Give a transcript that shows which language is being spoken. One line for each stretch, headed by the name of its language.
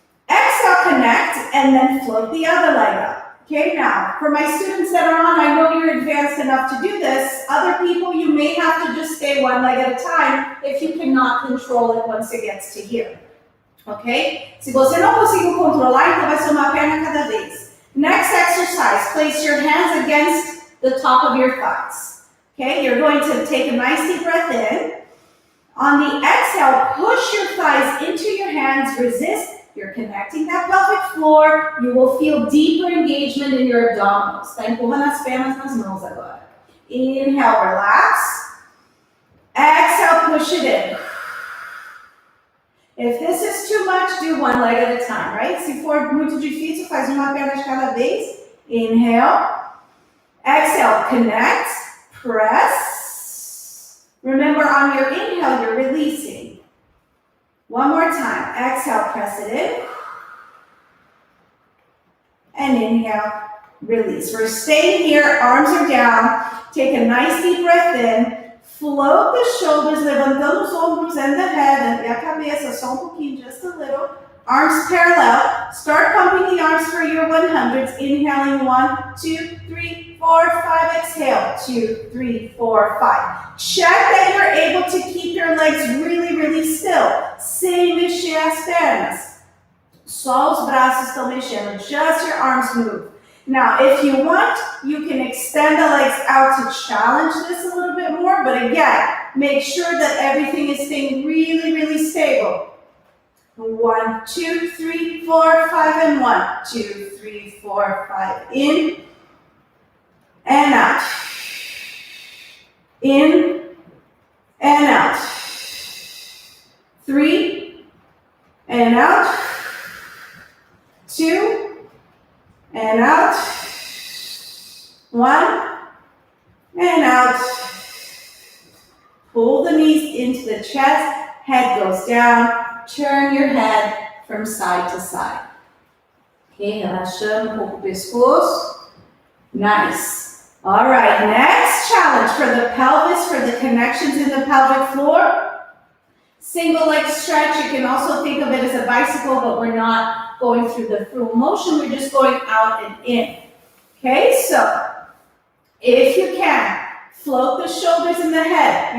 English: Exhale, connect, and then float the other leg up. Okay, now, for my students that are on, I know you're advanced enough to do this. Other people, you may have to just stay one leg at a time if you cannot control it once it gets to here. Ok?
Portuguese: Se você não conseguir controlar, então vai ser uma perna cada vez.
English: Next exercise, place your hands against the top of your thighs. Okay, you're going to take a nice deep breath in. On the exhale, push your thighs into your hands, resist. You're connecting that pelvic floor. You will feel deeper engagement in your abdominals.
Portuguese: Tá empurrando as pernas nas mãos agora.
English: Inhale, relax. Exhale, push it in. If this is too much, do one leg at a time, right?
Portuguese: Se for muito difícil, faz uma perna de cada vez.
English: Inhale. Exhale, connect, press. Remember, on your inhale, you're releasing. One more time. Exhale, press it in. And inhale, release. We're staying here, arms are down. Take a nice deep breath in. Float the shoulders,
Portuguese: levantando os ombros
English: and the head,
Portuguese: e a cabeça, só pouquinho,
English: just a little. Arms parallel. Start pumping the arms for your 100s. Inhaling 1, 2, 3, 4, 5. Exhale. 2, 3, 4, 5. Check that you're able to keep your legs really, really still.
Portuguese: Sem mexer as pernas. Só os braços estão mexendo.
English: Just your arms move. Now, if you want, you can extend the legs out to challenge this a little bit more, but again, make sure that everything is staying really, really stable. 1, 2, 3, 4, 5, and 1, 2, 3, 4, 5, in and out, in and out, 3 and out, 2 and out, 1 and out. Pull the knees into the chest, head goes down, turn your head from side to side.
Portuguese: Ok, relaxando um pouco o pescoço.
English: Nice. All right, next challenge for the pelvis, for the connections in the pelvic floor. Single leg stretch. You can also think of it as a bicycle, but we're not going through the full motion. We're just going out and in. Okay, so if you can, float the shoulders and the head.